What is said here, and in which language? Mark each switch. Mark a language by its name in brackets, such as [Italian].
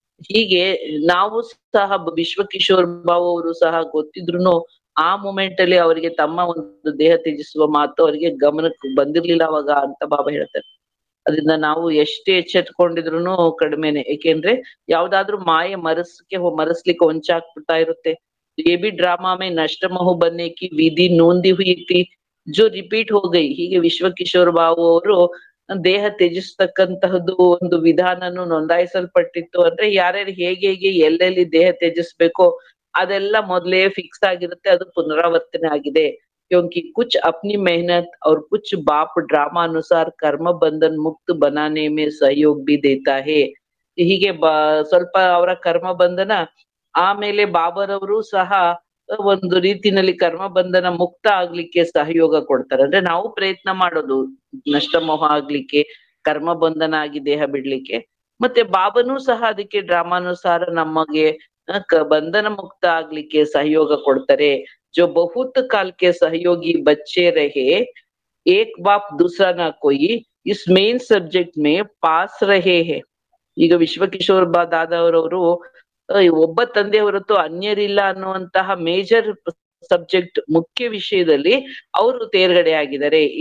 [Kannada] ಹೀಗೆ ನಾವು ಸಹ ವಿಶ್ವ ಕಿಶೋರ್ ಬಾಬು ಅವರು ಸಹ ಗೊತ್ತಿದ್ರುನು ಆ ಮೂಮೆಂಟ್ ಅಲ್ಲಿ ಅವರಿಗೆ ತಮ್ಮ ಒಂದು ದೇಹ ತ್ಯಜಿಸುವ ಮಾತು ಅವರಿಗೆ ಗಮನಕ್ಕೆ ಬಂದಿರ್ಲಿಲ್ಲ ಅವಾಗ ಅಂತ ಬಾಬಾ ಹೇಳ್ತಾರೆ. ಅದರಿಂದ ನಾವು ಎಷ್ಟೇ ಎಚ್ಚೆತ್ಕೊಂಡಿದ್ರು ಕಡಿಮೆನೆ. ಏಕೆಂದ್ರೆ ಯಾವ್ದಾದ್ರು ಮಾಯೆ ಮರೆಸ್ಲಿಕ್ಕೆ ಹೊಂಚಾಕ್ಬಿಡ್ತಾ ಇರುತ್ತೆ. [Hindi] ये भी ड्रामा में नष्ट मोह बनने की विधि नोंदी हुई थी जो रिपीट हो गई. [Kannada] ಹೀಗೆ ವಿಶ್ವ ಕಿಶೋರ್ ಬಾಬು ಅವರು ದೇಹ ತ್ಯಜಿಸ್ತಕ್ಕಂತಹದ್ದು ಒಂದು ವಿಧಾನನು ನೋಂದಾಯಿಸಲ್ಪಟ್ಟಿತ್ತು. ಅಂದ್ರೆ ಯಾರ್ಯಾರು ಹೇಗೆ ಎಲ್ಲೆಲ್ಲಿ ದೇಹ ತ್ಯಜಿಸ್ಬೇಕೋ ಅದೆಲ್ಲ ಮೊದ್ಲೇ ಫಿಕ್ಸ್ ಆಗಿರುತ್ತೆ, ಅದು ಪುನರಾವರ್ತನೆ ಆಗಿದೆ. [Hindi] क्योंकि कुछ अपनी मेहनत और कुछ बाप ड्रामा अनुसार कर्म बंधन मुक्त बनाने में सहयोग भी देता है. [Kannada] ಹೀಗೆ ಸ್ವಲ್ಪ ಅವರ ಕರ್ಮ ಬಂಧನ, ಆಮೇಲೆ ಬಾಬರವರು ಸಹ ಒಂದು ರೀತಿನಲ್ಲಿ ಕರ್ಮ ಬಂಧನ ಮುಕ್ತ ಆಗ್ಲಿಕ್ಕೆ ಸಹಯೋಗ ಕೊಡ್ತಾರೆ. ಅಂದ್ರೆ ನಾವು ಪ್ರಯತ್ನ ಮಾಡೋದು ನಷ್ಟಮೋಹ ಆಗ್ಲಿಕ್ಕೆ, ಕರ್ಮ ಬಂಧನ ಆಗಿ ದೇಹ ಬಿಡ್ಲಿಕ್ಕೆ. ಮತ್ತೆ ಬಾಬನೂ ಸಹ ಅದಕ್ಕೆ ಡ್ರಾಮಾನುಸಾರ ನಮಗೆ ಬಂಧನ ಮುಕ್ತ ಆಗ್ಲಿಕ್ಕೆ ಸಹಯೋಗ ಕೊಡ್ತಾರೆ. [Hindi] जो बहुत काल के सहयोगी बच्चे रहे, एक बाप दूसरा ना कोई, इस ಮೇನ್ ಸಬ್ಜೆಕ್ಟ್ ಮೇ ಪಾಸ್ ರಹೇ ಹೇ. [Kannada] ಈಗ ವಿಶ್ವ ಕಿಶೋರ್ ದಾದಾವರವರು ಒಬ್ಬ ತಂದೆ ಹೊರತು ಅನ್ಯರಿಲ್ಲ ಅನ್ನುವಂತಹ ಮೇಜರ್ ಸಬ್ಜೆಕ್ಟ್ ಮುಖ್ಯ ವಿಷಯದಲ್ಲಿ ಅವರು ತೇರ್ಗಡೆ ಆಗಿದ್ದಾರೆ.